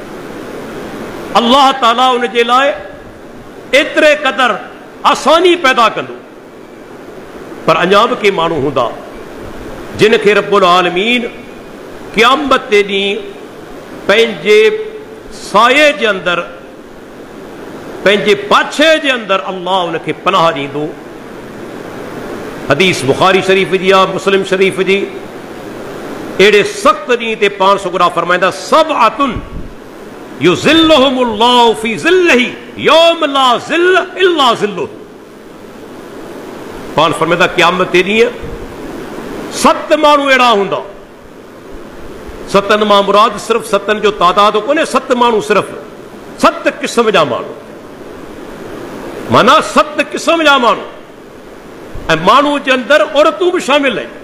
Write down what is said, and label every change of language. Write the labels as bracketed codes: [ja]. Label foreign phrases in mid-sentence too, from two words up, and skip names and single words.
[sd] अल्लाह ताला उन जे लाइ एतिरे क़दर आसानी पैदा कंदो, पर अञा बि के माण्हू हूंदा जिन खे [ar] رب العالمين [sd] क़यामत जे ॾींहुं पंहिंजे साये जे अंदरि, पंहिंजे पाछे जे अंदरि अल्लाह उनखे पनाह ॾींदो। हदीस बुखारी शरीफ़ जी आहे, मुस्लिम शरीफ़ जी। अहिड़े सख़्त ॾींहं ते पाण सुगुरा फरमाईंदा [ar] سبعة يظلهم الله في ظله يوم لا ظل إلا ظله. [sd] पाण फरमाईंदा क़यामत जे ॾींहुं 7 माण्हू अहिड़ा हूंदा। 7 मां मुराद सिर्फ़ 7 जो तादाद कोन्हे, 7 माण्हू सिर्फ़ 7 क़िस्म जा माण्हू, माना 7 क़िस्म जा माण्हू, ऐं माण्हू जे अंदरि औरतूं बि शामिल आहिनि।